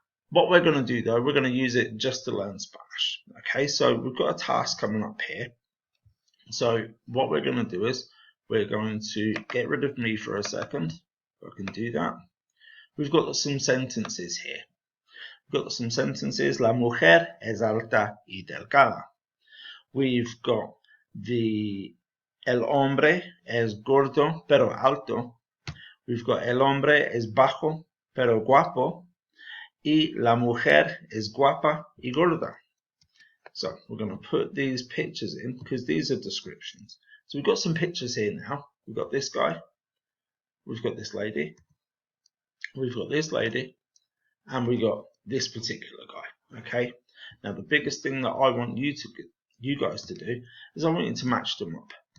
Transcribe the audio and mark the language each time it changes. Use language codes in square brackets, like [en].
[en] What we're going to do though, we're going to use it just to learn Spanish. Okay, so we've got a task coming up here. So what we're going to do is we're going to get rid of me for a second. I can do that. We've got some sentences here. We've got some sentences. [es] La mujer es alta y delgada. [en] We've got [es] el hombre es gordo pero alto. [en] We've got [es] el hombre es bajo pero guapo, y la mujer es guapa y gorda. [en] So we're going to put these pictures in because these are descriptions. So we've got some pictures here now. We've got this guy, we've got this lady, we've got this lady, and we got this particular guy. Okay. Now the biggest thing that I want you guys to do is I want you to match them up.